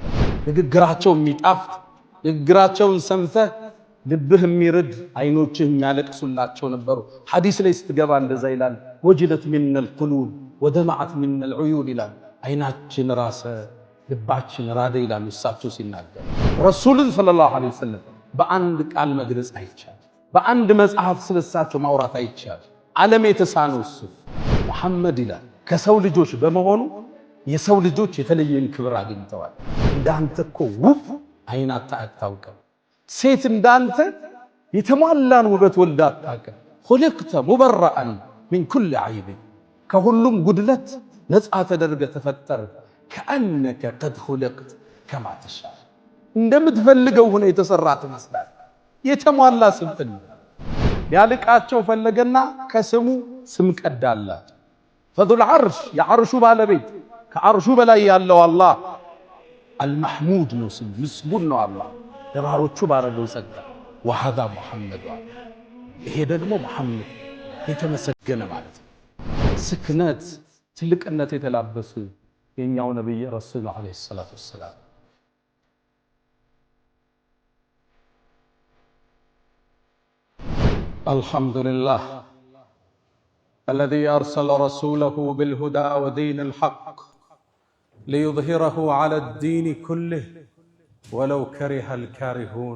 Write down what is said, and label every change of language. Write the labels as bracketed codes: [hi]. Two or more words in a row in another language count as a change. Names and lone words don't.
[am] ንግግራቸው የሚጣፍጥ ንግግራቸውን ሰምተህ ልብህ የሚርድ አይኖችህ የሚያለቅሱላቸው ነበሩ። ሐዲስ ላይ ስትገባ እንደዛ ይላል [ar] وجلت من القلوب ودمعت من العيون [am] ይላል። አይናችን ራሰ ልባችን ራደ ይላል እሳቸው ሲናገሩ። ረሱልን [ar] صلى الله عليه وسلم [am] በአንድ ቃል መግለጽ አይቻል፣ በአንድ መጽሐፍ ስለሳቸው ማውራት አይቻል። ዓለም የተሳነው እሱ መሐመድ ይላል ከሰው ልጆች በመሆኑ የሰው ልጆች የተለየን ክብር አግኝተዋል። እንዳንተ እኮ ውብ አይናት አታውቅም፣ ሴት እንዳንተ የተሟላን ውበት ወልዳ አታውቅም። [ar] خلقت مبرأ من كل عيب [am] ከሁሉም ጉድለት ነፃ ተደርገ ተፈጠር። [ar] كأنك قد خلقت كما تشاء [am] እንደምትፈልገው ሆነ የተሰራ ትመስላል። የተሟላ ስብዕና ያልቃቸው ፈለገና ከስሙ ስም ቀዳላት። [ar] فذو العرش [am] የዓርሹ ባለቤት ከዓርሹ በላይ ያለው አላህ አልመሕሙድ ነው፣ ስም ምስጉን ነው አላህ ለባሮቹ ባረገው ጸጋ። [ar] وهذا محمد [am] ይሄ ደግሞ መሐመድ የተመሰገነ ማለት ነው። ስክነት ትልቅነት የተላበሱ የኛው ነብይ [ar] رسول عليه الصلاة والسلام الحمد لله الذي أرسل رسوله بالهدى ودين الحق ليظهره على الدين كله ولو كره الكارهون.